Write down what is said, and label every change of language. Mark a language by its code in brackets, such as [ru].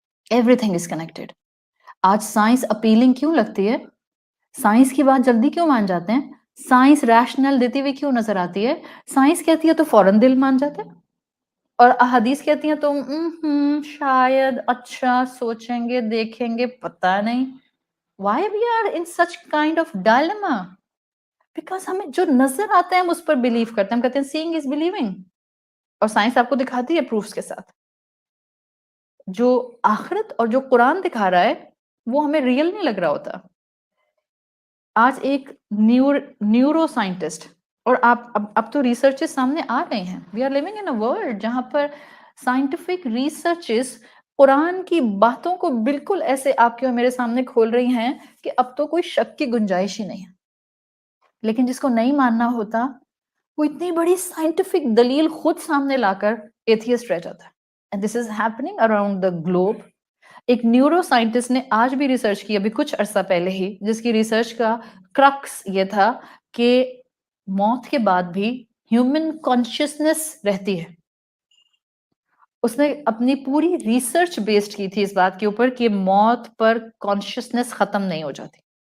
[en] Everything is connected. [ur] آج science appealing کیوں لگتی ہے؟ سائنس کی بات جلدی کیوں مان جاتے ہیں؟ سائنس ریشنل دیتی ہوئی کیوں نظر آتی ہے؟ سائنس کہتی ہے تو فوراً دل مان جاتے ہیں، اور احادیث کہتی ہیں تو شاید اچھا سوچیں گے دیکھیں گے پتہ نہیں. [en] Why we are in such kind of dilemma? [ur] Because ہمیں جو نظر آتا ہے ہم اس پر بلیو کرتے ہیں. ہم کہتے ہیں [en] seeing is believing، [ur] اور سائنس آپ کو دکھاتی ہے پروفس کے ساتھ. جو آخرت اور جو قرآن دکھا رہا ہے وہ ہمیں ریئل نہیں لگ رہا ہوتا. آج ایک نیورو سائنٹسٹ، اور اب تو ریسرچز سامنے آ رہے ہیں. [en] we are living in a world [ur] جہاں پر سائنٹیفک ریسرچز قرآن کی باتوں کو بالکل ایسے آپ کے اور میرے سامنے کھول رہی ہیں کہ اب تو کوئی شک کی گنجائش ہی نہیں ہے. لیکن جس کو نہیں ماننا ہوتا وہ اتنی بڑی سائنٹیفک دلیل خود سامنے لا کر ایتھیسٹ رہ جاتا ہے. [en] And this is happening around the globe. [ur] ایک نیورو سائنٹسٹ نے آج بھی ریسرچ کی ابھی کچھ عرصہ پہلے ہی، جس کی ریسرچ کا کرکس یہ تھا کہ موت کے بعد بھی ہیومن کانشیسنس رہتی ہے. اس نے اپنی پوری ریسرچ بیسڈ کی تھی اس بات کے اوپر کہ موت پر کانشیسنس ختم نہیں ہو جاتی.